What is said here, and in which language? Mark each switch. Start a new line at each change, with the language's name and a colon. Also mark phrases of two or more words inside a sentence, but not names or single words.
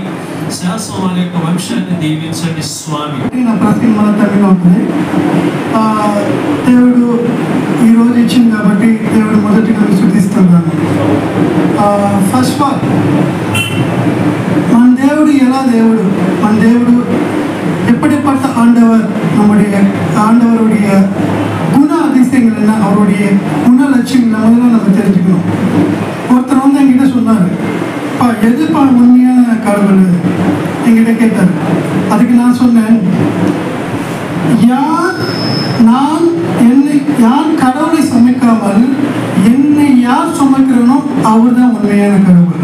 Telugu: శాశ్వత వారి యొక్క వంశాన్ని దీవించండి స్వామి. దేవుడు ఈరోజు ఇచ్చింది కాబట్టి దేవుడు మొదటిగా శుద్ధిస్తున్నాను.
English: first of all
Telugu: మన దేవుడు
Tamil: எப்படிப்பட்ட ஆண்டவர், நம்முடைய ஆண்டவருடைய குண அதிசயங்கள் என்ன, அவருடைய குண லட்சியங்களை முதல்ல நம்ம தெரிஞ்சுக்கணும். ஒருத்தர் வந்து என்கிட்ட சொன்னார், எதுப்பா உண்மையான கடவுள் என்கிட்ட கேட்டார். அதுக்கு நான் சொன்னேன், யார் கடவுளை சமைக்காமல் என்னை யார் சுமக்கிறனோ அவர் தான் உண்மையான கடவுள்.